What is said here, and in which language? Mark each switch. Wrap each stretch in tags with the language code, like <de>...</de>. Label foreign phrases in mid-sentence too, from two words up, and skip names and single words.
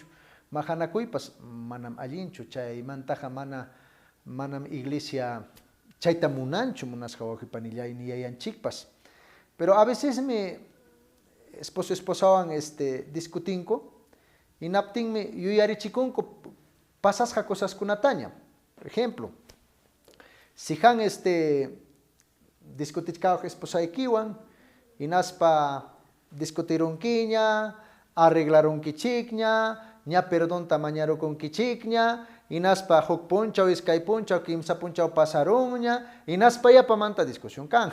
<qu>Mahanakuypas manam allinchu, chaymantaqa manam iglesia chayta munanchu munasqa wawqipanillay ni yayanchikpas.</qu> <es>Pero a veces</es> <qu>esposawan discutinku, inaptinmi yuyarichikunku pasasqa cosaskunataña.</qu> <es>Por ejemplo, si han</es> <qu>discutichkawaq esposaykiwan, inaspa discutirunkiña, arreglarunkichikña, ña perdonta mañarukunkichikña, inaspa huk punchaw, iskay punchaw, kimsa punchaw pasarunña, inaspa yapamanta discusión kan.</qu>